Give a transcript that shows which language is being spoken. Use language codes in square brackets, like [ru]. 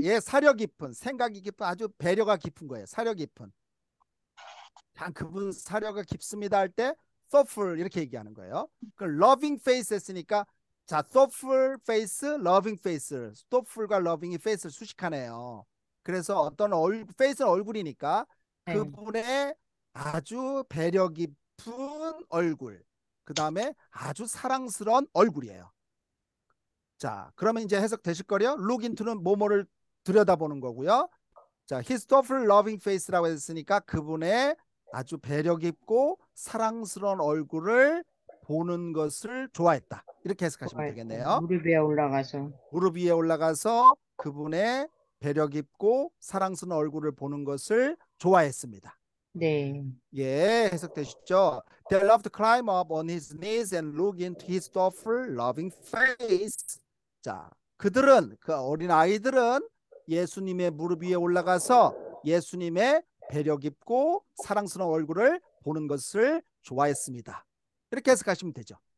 [ko] 예, 사려 깊은, 생각이 깊은, 아주 배려가 깊은 거예요. 사려 깊은. 단 그분 사려가 깊습니다 할 때 thoughtful 이렇게 얘기하는 거예요. 그 loving face 했으니까 자, [en] thoughtful face, loving face. [ko] thoughtful과 loving이 face를 수식하네요. 그래서 어떤 face는 얼굴이니까 그분의 아주 배려 깊은 얼굴. 그 다음에 아주 사랑스러운 얼굴이에요. 자, 그러면 이제 해석 되실 거예요. look into는 뭐뭐를 들여다보는 거고요. 자, [en] his thoughtful loving face [ko] 라고 했으니까 그분의 아주 배려 깊고 사랑스러운 얼굴을 보는 것을 좋아했다. 이렇게 해석하시면 되겠네요. 무릎 위에 올라가서. 무릎 위에 올라가서 그분의 배려 깊고 사랑스러운 얼굴을 보는 것을 좋아했습니다. 네. 예, 해석되시죠? [en] They loved to climb up on his knees and look into his thoughtful, loving face. [ko] 자, 그들은, 그 어린 아이들은 예수님의 무릎 위에 올라가서 예수님의 배려 깊고 사랑스러운 얼굴을 보는 것을 좋아했습니다. 이렇게 해석하시면 되죠.